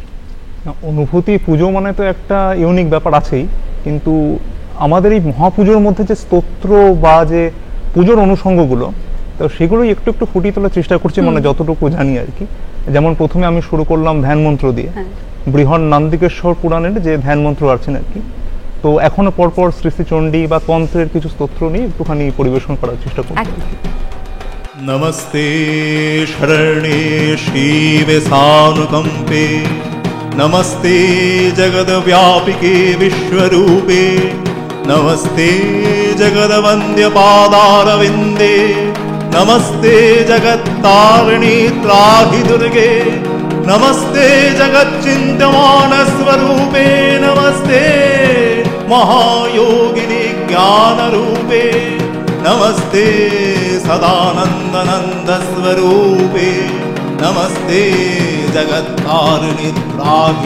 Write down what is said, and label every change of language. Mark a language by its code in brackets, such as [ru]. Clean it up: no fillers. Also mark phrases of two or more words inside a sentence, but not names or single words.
[bn] অনুভূতি, পুজো মানে তো একটা ইউনিক ব্যাপার আছেই, কিন্তু আমাদের এই মহাপুজোর মধ্যে যে স্তোত্র বা যে পুজোর অনুষঙ্গগুলো, তো সেগুলোই একটু একটু ফুটিয়ে তোলার চেষ্টা করছি, মানে যতটুকু জানি আর কি। যেমন প্রথমে আমি শুরু করলাম ধ্যান মন্ত্র দিয়ে, বৃহৎ নান্দিকেশ্বর পুরাণের যে ধ্যান মন্ত্র আছেন আর কি। তো এখনো পরপর শ্রী শ্রী চণ্ডী বা তন্ত্রের কিছু স্তোত্র নিয়ে একটুখানি পরিবেশন করার চেষ্টা করছি। [sa] नमस्ते शरण्ये शिवे सानुकम्पे, नमस्ते जगद्व्यापिके विश्वरूपे, नमस्ते जगद्वन्द्यपादारविन्दे, नमस्ते जगत्तारिणी त्राहि दुर्गे, नमस्ते जगच्चिन्त्यमानस्वरूपे, नमस्ते महायोगिनि ज्ञानरूपे, नमस्ते सदानन्दनन्दस्वरूपे, नमस्ते जगत्तारिणि त्राहि